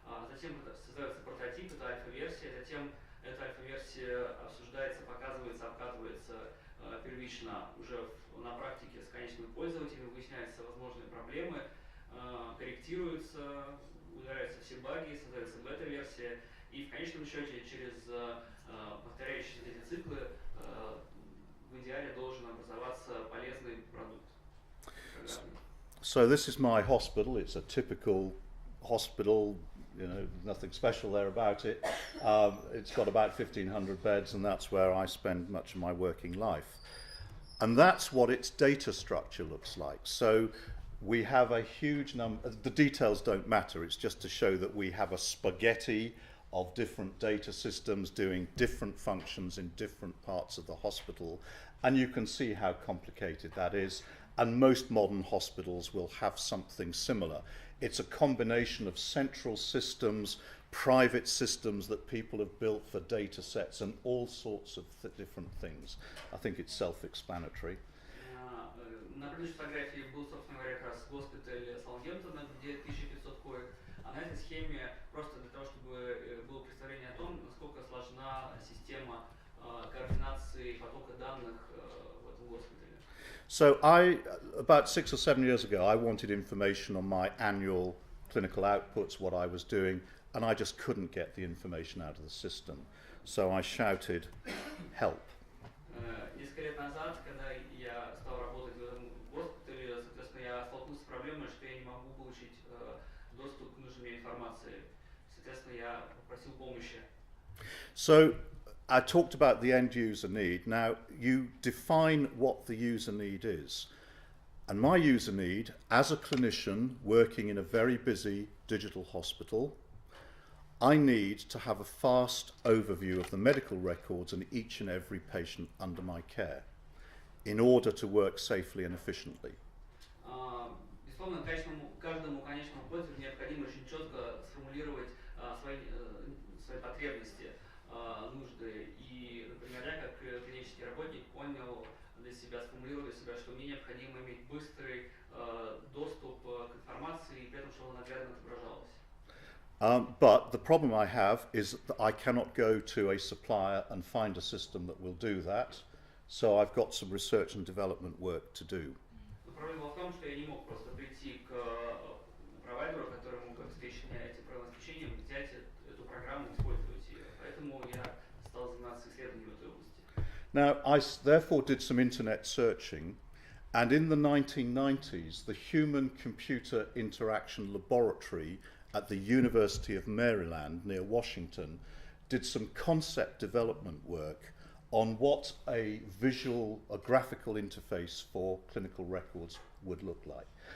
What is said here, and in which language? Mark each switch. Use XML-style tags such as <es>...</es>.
<ru>Затем создается прототип, это альфа-версия, затем эта альфа-версия обсуждается, показывается, обкатывается первично уже на практике с конечным пользователем, выясняются возможные проблемы, корректируются, удаляются все баги, создается бета-версия, и в конечном счете через повторяющиеся эти циклы в идеале должен образоваться полезный продукт.</ru> <en>So this is my hospital. It's a typical hospital, you know, nothing special there about it. It's got about 1,500 beds, and that's where I spend much of my working life. And that's what its data structure looks like. So we have a huge number, the details don't matter, it's just to show that we have a spaghetti of different data systems doing different functions in different parts of the hospital. And you can see how complicated that is. And most modern hospitals will have something similar. It's a combination of central systems, private systems that people have built for data sets, and all sorts of different things. I think it's self-explanatory.</en> <ru>На предыдущей фотографии был, собственно говоря, как раз госпиталь Саутгемптона, где 1500 коек. А на этой схеме, просто для того, чтобы было представление о том, насколько сложна нужна система координации потока данных в этом госпитале.</ru> <en>So about 6 or 7 years ago, I wanted information on my annual clinical outputs, what I was doing, and I just couldn't get the information out of the system. So I shouted, help.</en> <ru>Несколько лет назад, когда я стал работать в этом госпитале, соответственно, я столкнулся с проблемой, что я не могу получить доступ к нужной мне информации. Соответственно, я попросил помощи.</ru> <en>So I talked about the end user need. Now you define what the user need is. And my user need, as a clinician working in a very busy digital hospital, I need to have a fast overview of the medical records and each and every patient under my care in order to work safely and efficiently.</en> <ru>Безусловно, каждому конечному пользователю необходимо очень четко сформулировать свои потребности, нужды. И, например, я как клинический работник понял для себя, сформулировал для себя, что мне необходимо иметь быстрый доступ к информации, и при этом, чтобы она наглядно отображалась.</ru> <en>But the problem I have is that I cannot go to a supplier and find a system that will do that. So I've got some research and development work to do.</en> <ru>Но проблема в том, что я не мог просто прийти к провайдеру, которому обеспечение этим программным обеспечением, взять эту программу и использовать ее. Поэтому я стал заниматься исследованием в этой области.</ru> <en>Now, I therefore did some internet searching, and in the 1990s, the Human Computer Interaction Laboratory at the University of Maryland near Washington did some concept development work on what a graphical interface for clinical records would look like.</en>